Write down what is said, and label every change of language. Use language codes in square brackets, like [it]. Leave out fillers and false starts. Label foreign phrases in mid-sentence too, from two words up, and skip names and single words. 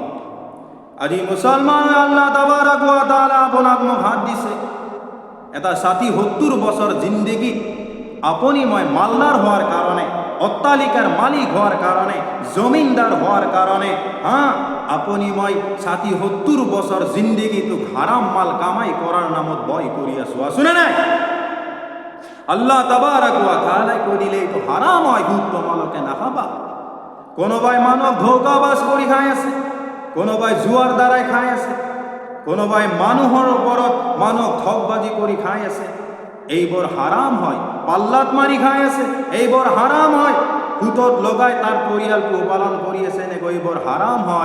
[as] আজি মুছলমান [ar] الله تبارك وتعالى [as] আপোনাক মোক হাত দিছে, এটা 60-70 বছৰ জিন্দগী আপুনি মই মালদাৰ হোৱাৰ কাৰণে, অট্টালিকাৰ মালিক হোৱাৰ কাৰণে, জমিনদার হওয়ার কারণে, আপনি মই 60-70 বছর জিন্দগিটো হারাম মাল কামাই করার নামত বয় করি আছো, শুনে নাই? [ar] الله تبارك وتعالى [as] কই দিলে তো হারাম হয়, সুদ তোমালোকে নাখাবা। কোনোবাই মানক ধোকাবাজ কৰি খাই আছে, কোনোবাই জুয়ার দ্বাৰাই খাই আছে, কোনোবাই মানুহৰ ওপৰত মানুহ ঠকবাজি কৰি খাই আছে, এইবোৰ হারাম হয়। পাল্লাত মারি খাই আছে, এইবোৰ হারাম হয়। সুতত লগাই তার পরিয়াল পোহপালন কৰি আছে, এনেকৈ এইবোৰ হারাম হয়।